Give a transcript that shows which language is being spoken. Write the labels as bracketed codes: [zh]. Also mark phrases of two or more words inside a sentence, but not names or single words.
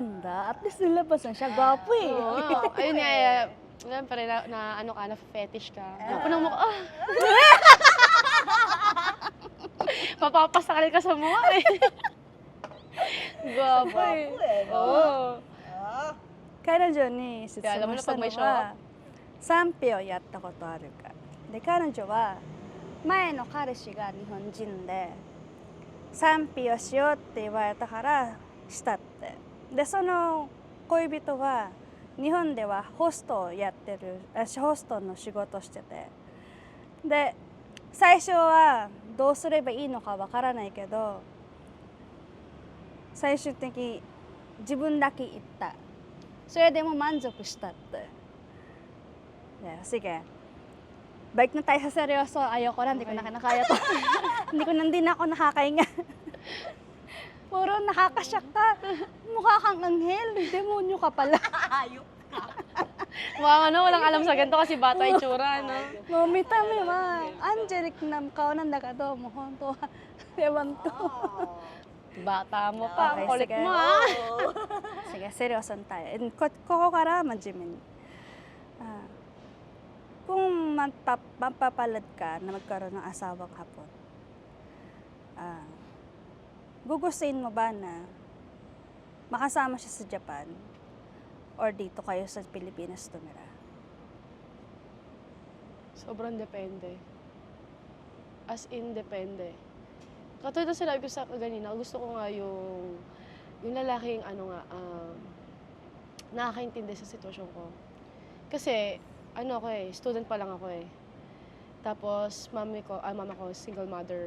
[en] At least [tl] nilabasan siya. Gwapo eh. Oo. Ayun nga, siyempre na ano ka, na fetish ka. Unang mukha, mapapasakal ka sa mukha eh. Gwapo eh. Gwapo eh, no? Oo. Ah. [ja] 彼女に質いやでもね問したの [tl] pag may show [ja] は賛否をやったことあるか。で、彼女は前の彼氏が日本人で賛否をしようって言われたからしたって。で、その恋人は日本ではホストをやってる、ホストの仕事をしてて。で、最初はどうすればいいのかわからないけど、最終的に自分だけ行った。それでも満足したって。Yeah, [tl] sige. Balik na tayo sa seryoso. Ayoko na, hindi ko na kinakaya to. hindi na ako nakakainga. Puro nakakasyak ka. Mukha kang anghel. Demonyo ka pala. Hayop ka. Mukhang ano, walang alam sa ganito kasi bata itsura, no? [ja] もう見た目はアンジェリックな顔なんだけど、もう本当はエヴァンと。 [tl] Bata mo pa, Okay, ang kulit sige. mo ah. Sige, seryoso tayo. And ko kara manjimin. Kung mapapalad ka na magkaroon ng asawang hapon, gugustuhin mo ba na makasama siya sa Japan or dito kayo sa Pilipinas tumira? Sobrang depende. [en] As in, [tl] depende. Katulad na sinabi ko sa kanina, gusto ko nga yung lalaking ano nga, nakakaintindi sa sitwasyon ko. Kasi, ano ako eh, student pa lang ako eh. Tapos, mama ko, single mother.